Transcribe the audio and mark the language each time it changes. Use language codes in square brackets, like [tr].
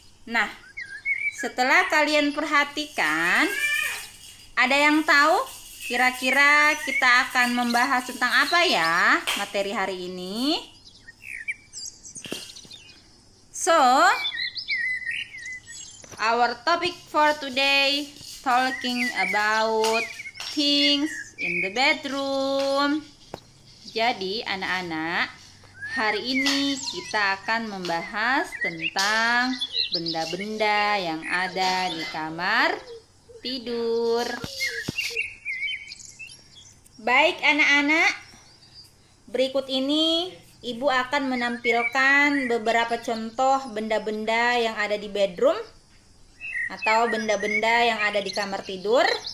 [id] Nah, setelah kalian perhatikan, ada yang tahu kira-kira kita akan membahas tentang apa ya materi hari ini? [en] So, our topic for today talking about things in the bedroom. [id] Jadi anak-anak, hari ini kita akan membahas tentang benda-benda yang ada di kamar tidur. Baik anak-anak, berikut ini Ibu akan menampilkan beberapa contoh benda-benda yang ada di bedroom atau benda-benda yang ada di kamar tidur.